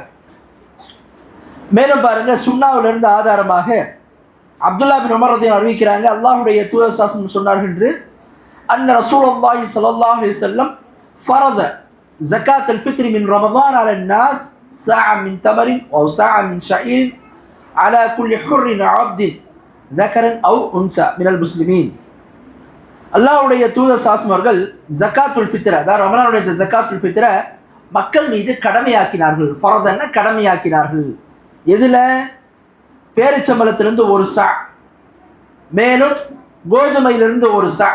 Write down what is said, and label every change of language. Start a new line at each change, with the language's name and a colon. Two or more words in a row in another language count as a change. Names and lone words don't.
Tamil: மேலும் பாருங்க, சுன்னாவிலிருந்து ஆதாரமாக அப்துல்லா பின் உமர் ரலியல்லாஹு அறிவிக்கிறாங்க, அல்லாஹ்வுடைய தூதர் ஸல்லல்லாஹு சொன்னார்கள் என்று,
Arabic: أن رسول الله صلى الله عليه وسلم فرض زكاة الفطر من رمضان على الناس صاع من تمر وصاع من شعير على كل حر عبد ذكر أو أنثى من المسلمين.
Tamil: அல்லாஹ்வுடைய தூதர் சாஸ்மர்கள்
Arabic: زكاة الفطر,
Tamil: அதாவது ரமலானுடைய
Arabic: زكاة الفطر
Tamil: மக்கள் மீது கடமையாக்கினார்கள். ஃபரதன்னா கடமையாக்கினார்கள். எதில், பேரிச்சம்பளத்திலிருந்து ஒரு சா, மேலும் கோதுமையிலிருந்து ஒரு சா.